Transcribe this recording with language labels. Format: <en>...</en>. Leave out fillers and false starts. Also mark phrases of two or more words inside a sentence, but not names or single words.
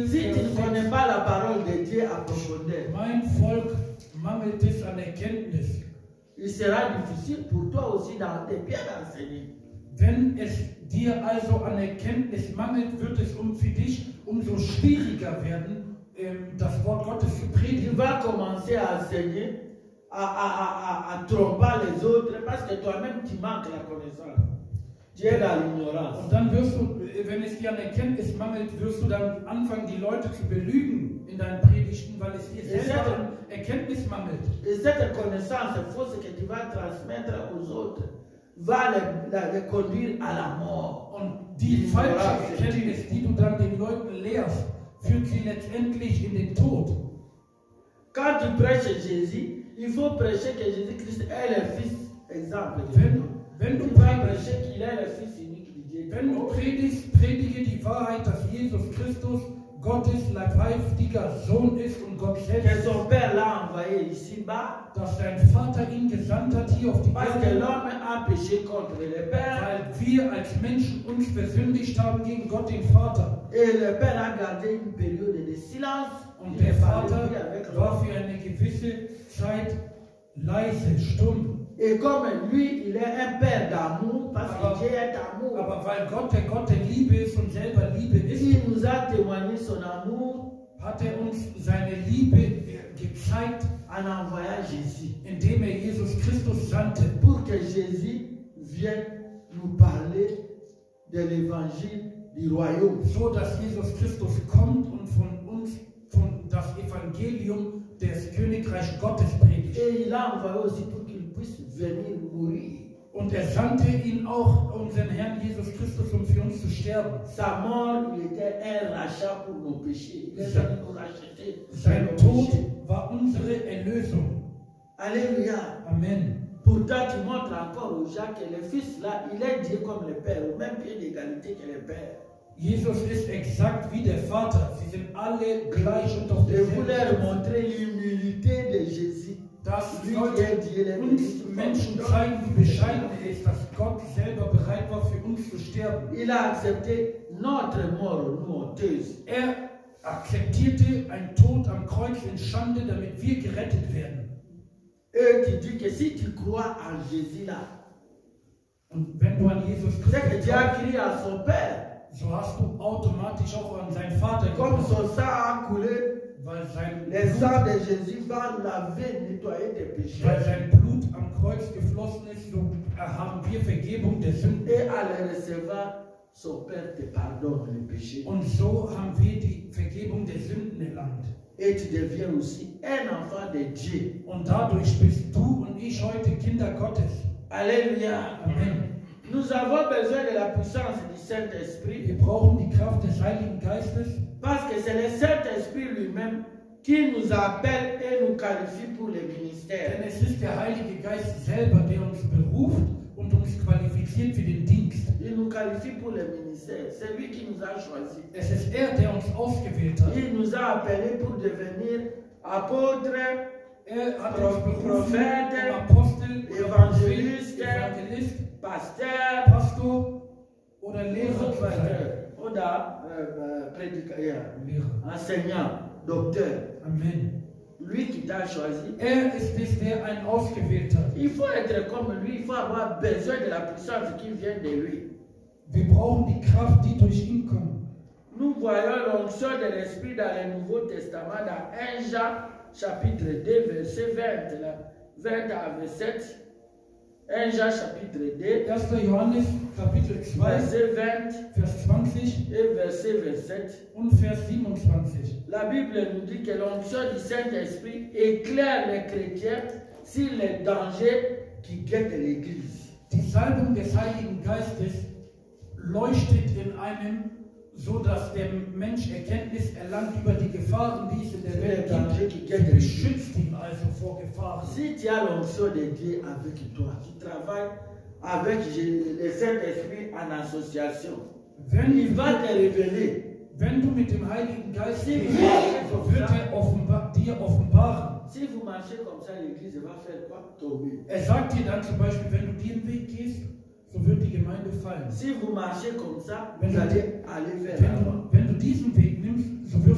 <fr>Si tu ne</fr> <de>Vers</de> <fr>connais 6, pas la parole de Dieu à profondeur,</fr> <de>mein Volk mangelt es an Erkenntnis.</de> <fr>il sera difficile pour toi aussi de bien enseigner.</fr> <de>Wenn es dir also an Erkenntnis mangelt, wird es für dich umso schwieriger werden, das Wort Gottes zu</de> <fr>Tu</fr> <de>predigen.</de> <fr>vas commencer à enseigner, à tromper les autres, parce que toi-même tu manques la connaissance. Tu es dans l'ignorance.</fr> <de>Und dann wirst du, wenn es dir an Erkenntnis mangelt, wirst du dann anfangen, die Leute zu belügen in deinen Predigten, weil es dir selber an Erkenntnis mangelt.</de> <fr>Et cette connaissance fausse que tu vas transmettre aux autres va les conduire à la mort.</fr> <de>Und die falsche Erkenntnis, die du dann den Leuten lehrst, führt sie letztendlich in den Tod.</de> <fr>Quand tu prêches Jésus, il faut prêcher que Jésus-Christ est le Fils exemple de Dieu.</fr> <de>Wenn du</de> <fr>Tu vas prêcher qu'il est le Fils unique de Dieu.</fr> <de>Wenn du predigst, predige die Wahrheit, dass Jesus Christus Gottes leibhaftiger Sohn ist und Gott</de> <fr>Que</fr> <de>selbst,</de> <fr>son Père l'a envoyé ici-bas,</fr> <de>dass sein Vater ihn gesandt hat hier auf die</de> <fr>parce que</fr> <de>Erde,</de> <fr>l'homme a péché contre le Père,</fr> <de>weil wir als Menschen uns versündigt haben gegen Gott den Vater.</de> <fr>et le Père a gardé une période de silence.</fr> <de>Und</de> <fr>Il</fr> <de>der</de> <fr>ne parlait</fr> <de>Vater</de> <fr>plus avec</fr> <de>war</de> <fr>l'homme.</fr> <de>für eine gewisse Zeit leise, stumm.</de> <fr>Et comme lui, il est un Père d'amour, parce</fr> <de>Aber-</de> <fr>que Dieu est amour,</fr> <de>Aber weil Gott der Gott der Liebe ist und selber Liebe ist,</de> <fr>il nous a témoigné son amour</fr> <de>hat er uns seine Liebe gezeigt,</de> <fr>en envoyant Jésus.</fr> <de>indem er Jesus Christus sandte,</de> <fr>Pour que Jésus vienne nous parler de l'évangile du royaume.</fr> <de>so dass Jesus Christus kommt und von uns von das Evangelium des Königreichs Gottes predigt.</de> <fr>Et il a envoyé aussi pour qu'il puisse venir mourir.</fr> <de>Und er sandte ihn auch, unseren Herrn Jesus Christus, um für uns zu sterben.</de> <fr>Sa mort, il était un rachat pour nos péchés. Il est venu nous racheter de</fr> <de>Sein</de> <fr>nos</fr> <de>Tod</de> <fr>péchés.</fr> <de>war unsere Erlösung.</de> <fr>Alléluia. Amen. Pourtant, tu montres encore aux gens que le Fils, là, il est Dieu comme le Père, au même pied d'égalité que le Père.</fr> <de>Jesus ist exakt wie der Vater. Sie sind alle gleich und auf</de> <fr>Je voulais</fr> <de>derselben.</de> <fr>montrer l'humilité de Jésus.</fr> <de>Das</de> <fr>Lui qui</fr> <de>sollte</de> <fr>est Dieu, le</fr> <de>uns</de> <fr>Fils.</fr> <de>Menschen zeigen, wie bescheiden er ist, dass Gott selber bereit war, für uns zu sterben.</de> <fr>Il a accepté notre mort, nous honteuse.</fr> <de>Er akzeptierte einen Tod am Kreuz in Schande, damit wir gerettet werden.</de> <fr>Et tu dis que si tu crois en Jésus là,</fr> <de>Und wenn du an Jesus</de> <fr>c'est que Christus tu as</fr> <de>glaubst,</de> <fr>crié à son Père.</fr> <de>so hast du automatisch auch an seinen Vater</de> <fr>Comme</fr> <de>geglaubt,</de> <fr>son sang a coulé,</fr> <de>weil sein</de> <fr>le sang</fr> <de>Blut,</de> <fr>de Jésus va laver, nettoyer tes péchés.</fr> <de>weil sein Blut am Kreuz geflossen ist, so haben wir Vergebung der Sünden.</de> <fr>Et à le recevoir, son Père te pardonne les péchés.</fr> <de>Und so haben wir die Vergebung der Sünden erlangt.</de> <fr>Et tu deviens aussi un enfant de Dieu.</fr> <de>Und dadurch bist du und ich heute Kinder Gottes.</de> <fr>Alléluia. Amen. Nous avons besoin de la puissance du Saint-Esprit</fr> <de>Wir brauchen die Kraft des Heiligen Geistes,</de> <fr>parce que c'est le Saint-Esprit lui-même qui nous appelle et nous qualifie pour le</fr> <de>denn</de> <fr>ministère.</fr> <de>es ist der Heilige Geist selber, der uns beruft und uns qualifiziert für den Dienst.</de> <fr>Il nous qualifie pour le ministère. C'est lui qui nous a choisis.</fr> <de>Es ist er, der uns ausgewählt hat.</de> <fr>Il nous a appelés pour devenir apôtres,</fr> <de>Er hat uns berufen, Propheten, um Apostel, Evangelisten, Evangelist,</de> <fr>pasteurs,</fr> <de>Pastor oder Lehrer zu sein.</de> <fr>oder prédicateur,</fr> <de>Lehrer.</de> <fr>enseignant, docteur. Amen. Lui qui t'a choisi.</fr> <de>Er ist es, der einen ausgewählt hat.</de> <fr>Il faut être comme lui, il faut avoir besoin de la puissance qui vient de lui.</fr> <de>Wir brauchen die Kraft, die durch ihn kommt.</de> <fr>Nous voyons l'onction de l'Esprit dans le Nouveau Testament, dans 1 Jean chapitre 2, verset 20, là, 20 à 27. 1 Jean chapitre 2, 1.</fr> <de>Johannes, Kapitel 2,</de> <fr>verset 20</fr> <de>Vers 20</de> <fr>et verset 27.</fr> <de>und Vers 27.</de> <fr>La Bible nous dit que l'onction du Saint-Esprit éclaire les chrétiens sur les dangers qui guettent l'Église.</fr> <de>Die Salbung des Heiligen Geistes leuchtet in einem, so dass der Mensch Erkenntnis erlangt über die Gefahren, die es in der Welt gibt. Sie beschützt ihn also vor Gefahren.</de> <fr>Si tu as l'onction de Dieu avec toi, tu travailles avec le Saint-Esprit en association, il va te révéler.</fr> <de>Wenn du mit dem Heiligen Geist gehst, so wird er dir offenbaren.</de> <fr>Si vous marchez comme ça, l'Église va faire quoi? Tomber.</fr> <de>Er sagt dir dann zum Beispiel, wenn du diesen Weg gehst, so wird die Gemeinde fallen.</de> <fr>Si vous marchez comme ça,</fr> <de>Wenn</de> <fr>vous</fr> <de>du,</de> <fr>allez aller vers l'avant.</fr> <de>wenn du diesen Weg nimmst, so wirst du</de>